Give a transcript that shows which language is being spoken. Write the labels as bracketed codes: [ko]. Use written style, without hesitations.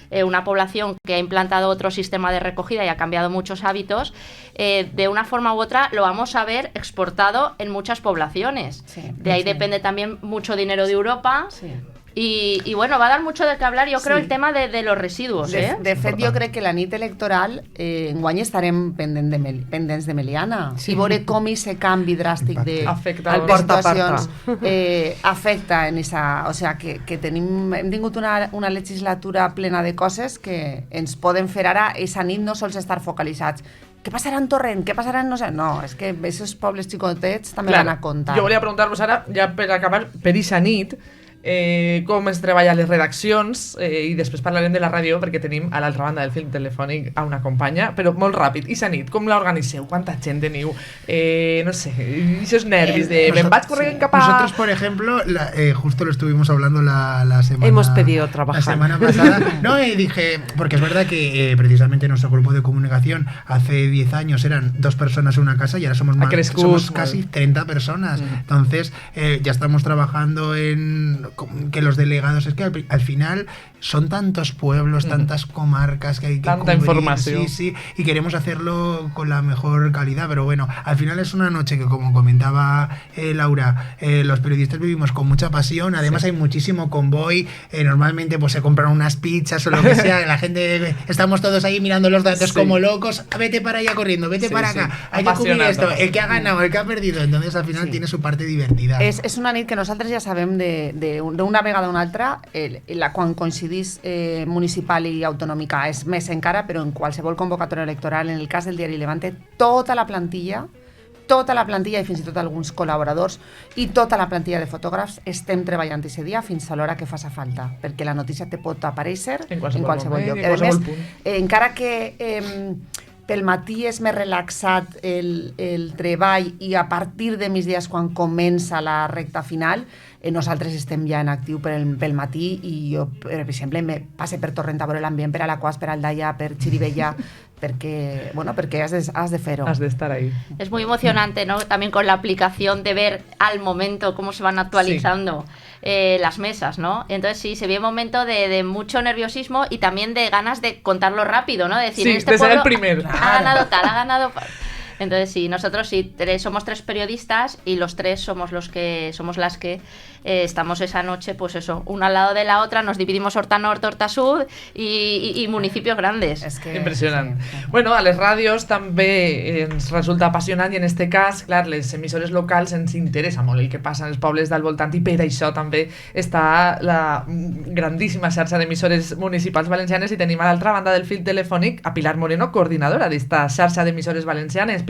[es] una población que ha implantado otro sistema de recogida y ha cambiado muchos hábitos, de una forma u otra lo vamos a ver exportado en muchas poblaciones. Sí, de ahí depende también mucho dinero de Europa. Sí. [ca] I bueno, [es] va a dar mucho de qué hablar, [ca] jo crec, [es] el tema de los residuos. [ca] De fet, jo crec que la nit electoral enguany estarem pendents de Meliana i veure com aquest canvi dràstic de situacions afecta en esa... O sigui, que hem tingut una legislatura plena de coses que ens poden fer ara esa nit no sols estar focalitzats. Què passarà en Torrent? Què passarà en no sé? No, és que aquests pobles xicotets també van a comptar. Jo volia preguntar-vos ara, ja per acabar, per aquesta nit, com es treballa a les redaccions i després parlarem de la ràdio perquè tenim a l'altra banda del fil telefònic a una companya, però molt ràpid. I la nit, com l'organiceu? Quanta gent teniu? No sé, esos nervis de me'n vaig corrent cap a... [es] Nosotros, por ejemplo, justo lo estuvimos hablando la semana... Hemos pedido trabajar. La semana pasada. No, y dije, porque es verdad que precisamente nuestro grupo de comunicación hace 10 años eran 2 personas en una casa y ahora somos casi 30 personas. Entonces, ya estamos trabajando en... que los delegados, es que al final son tantos pueblos, tantas comarcas que hay que tanta cubrir, información. sí, y queremos hacerlo con la mejor calidad, pero bueno, al final es una noche que, como comentaba Laura, los periodistas vivimos con mucha pasión, además hay muchísimo convoy, normalmente pues se compran unas pizzas o lo que sea, la gente, estamos todos ahí mirando los datos como locos, vete para allá corriendo, vete para acá, hay que cubrir esto, el que ha ganado, el que ha perdido, entonces al final tiene su parte divertida. [ca] És una nit que nosaltres ja sabem d'una vegada a una altra, quan coincidís municipal i autonòmica és més encara, però en qualsevol convocatòria electoral, en el cas del diari Levante, tota la plantilla i fins i tot alguns col·laboradors i tota la plantilla de fotògrafs estem treballant aquest dia fins a l'hora que faci falta, perquè la notícia te pot aparèixer en qualsevol lloc. A més, encara que pel matí és més relaxat el treball i a partir de migdies quan comença la recta final, nosaltres estem ja en actiu pel matí i jo, per exemple, me passe per Torrent a veure l'ambient, per Alaquàs, per Aldaia, per Xirivella, [es] porque [ca] has de fer-ho. Has de estar ahí. [es] Es muy emocionante, ¿no? También con la aplicación de ver al momento cómo se van actualizando las mesas, ¿no? Entonces sí, se ve un momento de mucho nerviosismo y también de ganas de contarlo rápido, ¿no? De decir, sí, en este de ser pueblo el primer. Ha ganado tal, ha ganado... Entonces sí, nosotros sí, somos 3 periodistas y los 3 somos las que estamos esa noche, pues eso, una al lado de la otra, nos dividimos Horta Nord, Horta Sud y municipios grandes. [ca] És que impressionant. Sí. Bueno, a les ràdios també ens resulta apassionant i en este cas, clar, les emissores locals ens interessa molt el que passa als pobles del voltant i per això també està la grandíssima xarxa d'emissores municipals valencianes i tenim a l'altra banda del fil telefònic a Pilar Moreno, coordinadora d'esta xarxa d'emissores valencianes.